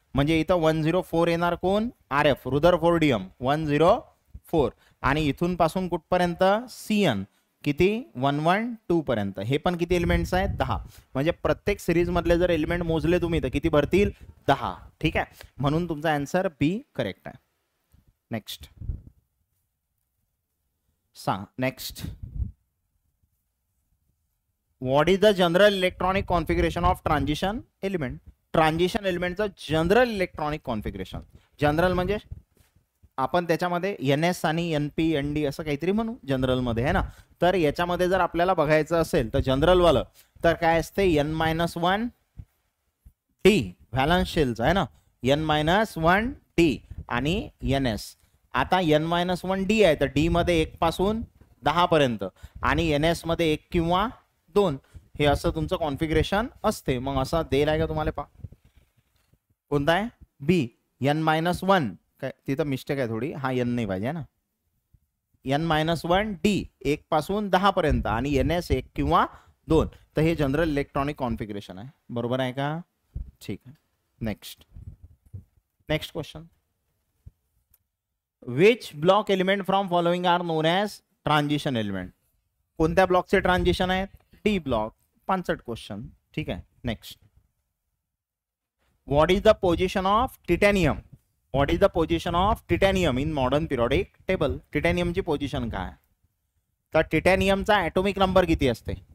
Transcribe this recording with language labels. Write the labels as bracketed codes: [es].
[mr] म्हणजे इथं 104 येणार कोण? RF, रुदरफोर्डियम 104. आणि इथून पासून कुठपर्यंत? CN किती? 112 पर्यंत. हे पण किती एलिमेंट्स आहेत? 10. म्हणजे प्रत्येक सिरीज मधले जर एलिमेंट मोजले तुम्ही तर किती भरतील? 10. ठीक आहे, म्हणून तुमचा आन्सर B करेक्ट आहे. नेक्स्ट सांग. [en] Next, what is the general electronic configuration of transition element? [mr] Transition एलिमेंटचं general electronic configuration. General म्हणजे आपण त्याच्यामध्ये NS आणि NP ND असं काहीतरी म्हणू जनरल मध्ये है ना. तर याच्यामध्ये जर आपल्याला बघायचं असेल तर जनरल वालं तर काय असते? N-1 D व्हॅलन्स शेलचं आहे ना, N-1 D आणि NS. आता N-1 D आहे तर D मध्ये 1 पासून 10 पर्यंत आणि NS मध्ये 1 किंवा 2. हे असं तुमचं कॉन्फिगरेशन असते. मग असा देल आहे का तुम्हाला? पा कोणता आहे? B. N-1 काय तिथं मिस्टेक आहे थोडी, हा N नाही पाहिजे ना. N-1 D 1 पासून 10 पर्यंत आणि NS 1 किंवा 2. तर हे जनरल इलेक्ट्रॉनिक कॉन्फिगरेशन आहे. बरोबर आहे का? ठीक आहे. [en] Next question, which block element from following are known as transition element? [mr] कोणत्या ब्लॉकचे ट्रान्झिशन आहेत? D block. 65 क्वेश्चन. ठीक आहे. [en] Next, what is the position of titanium? What is the position of titanium in modern periodic table? [mr] टिटॅनियमची position काय? तर टिटॅनियमचा atomic number किती असते?